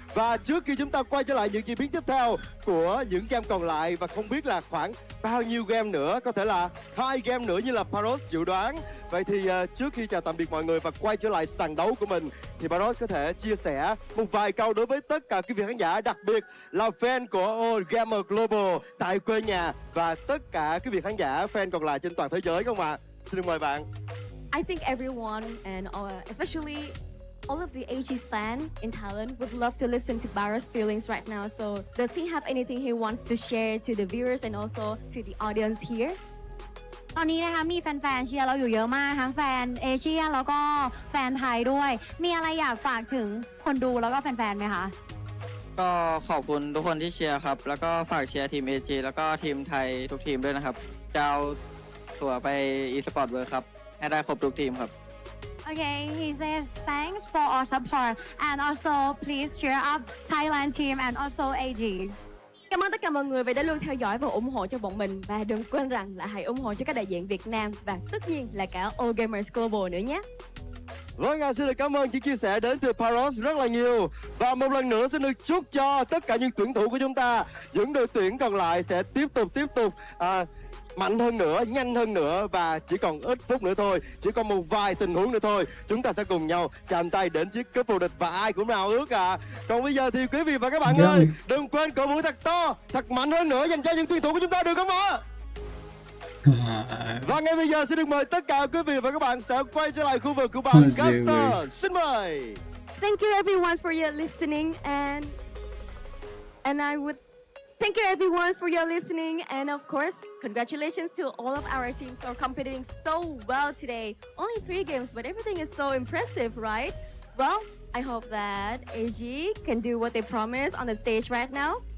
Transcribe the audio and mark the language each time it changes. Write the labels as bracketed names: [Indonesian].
[Vietnamese] Và trước khi chúng ta quay trở lại những diễn biến tiếp theo của những game còn lại, và không biết là khoảng bao nhiêu game nữa, có thể là 2 game nữa như là Paros dự đoán. Vậy thì trước khi chào tạm biệt mọi người và quay trở lại sàn đấu của mình, thì Paros có thể chia sẻ một vài câu đối với tất cả quý vị khán giả, đặc biệt là fan của All Gamer Global tại quê nhà và tất cả quý vị khán giả fan còn lại trên toàn thế giới không ạ? Xin mời bạn. [English] I think everyone and especially all of the AG's fan in Thailand would love to listen to Barra's feelings right now. So does he have anything he wants to share to the viewers and also to the audience here? [Thai] ตอนนี้นะคะมีแฟนๆเชียร์เราอยู่เยอะมากทั้งแฟนเอเชียแล้วก็แฟนไทยด้วยมีอะไรอยากฝากถึงคนดูแล้วก็แฟนๆไหมคะ ก็ขอบคุณทุกคนที่เชียร์ครับ แล้วก็ฝากเชียร์ทีม AG แล้วก็ทีมไทยทุกทีมด้วยนะครับจะเอาตั๋วไป e-sport world ครับให้ได้ครบทุกทีมครับ [English] Okay, he says thanks for all support and also please cheer up Thailand team and also AG. [Vietnamese] Cảm ơn tất cả mọi người vì đã luôn theo dõi và ủng hộ cho bọn mình, và đừng quên rằng là hãy ủng hộ cho các đại diện Việt Nam và tất nhiên là cả All Gamers Global nữa nhé. Vâng, xin được cảm ơn những chia sẻ đến từ Paros rất là nhiều. Và một lần nữa xin được chúc cho tất cả những tuyển thủ của chúng ta, những đội tuyển còn lại sẽ tiếp tục mạnh hơn nữa, nhanh hơn nữa, và chỉ còn ít phút nữa thôi, chỉ còn một vài tình huống nữa thôi, chúng ta sẽ cùng nhau chạm tay đến chiếc cúp vô địch và ai cũng nào ước à. Còn bây giờ thì quý vị và các bạn ơi, đừng quên cổ vũ thật to, thật mạnh hơn nữa dành cho những tuyển thủ của chúng ta, được không ạ? Và ngay bây giờ xin được mời tất cả quý vị và các bạn sẽ quay trở lại khu vực của bạn Caster. Xin mời. [English] Thank you everyone for your listening and I would thank you everyone for your listening, and of course congratulations to all of our teams for competing so well today. Only 3 games, but everything is so impressive, right? Well, I hope that AG can do what they promised on the stage right now.